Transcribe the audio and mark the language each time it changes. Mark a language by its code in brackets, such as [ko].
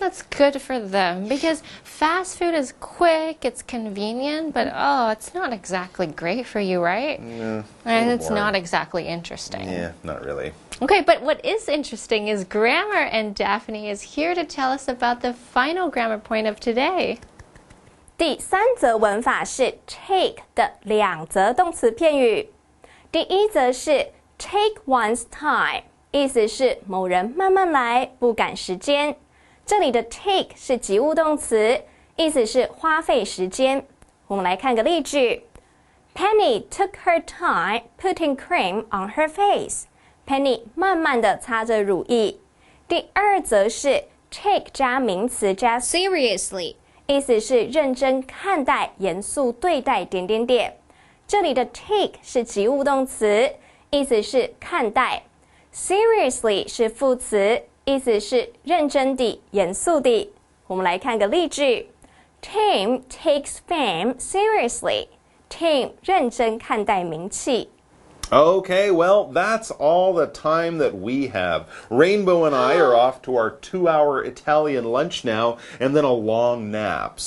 [en] That's good for them because fast food is quick, it's convenient, but it's not exactly great for you, right? Yeah, and it's not exactly interesting. Yeah, not really. Okay, but what is interesting is grammar, and Daphne is here to tell us about the final grammar point of today. [zh] 第3则文法是 take 的2则动词片语。第一则是 [en] take one's time。 [zh] 意思是某人慢慢来，不赶时间。这里的 take 是及物动词，意思是花费时间。我们来看个例句 [en] ：Penny took her time putting cream on her face. [zh] Penny 慢慢地擦着乳液。第二则是 take 加名词加 seriously， 意思是认真看待、严肃对待点点点。这里的 take 是及物动词，意思是看待。 Seriously 是副词，意思是认真地、严肃地。我们来看个例句 ： [en] Tim takes fame seriously. [zh] Tim 认真看待名气。 [en] Okay, well, that's all the time that we have. Rainbow and I are off to our 2-hour Italian lunch now, and then a long nap.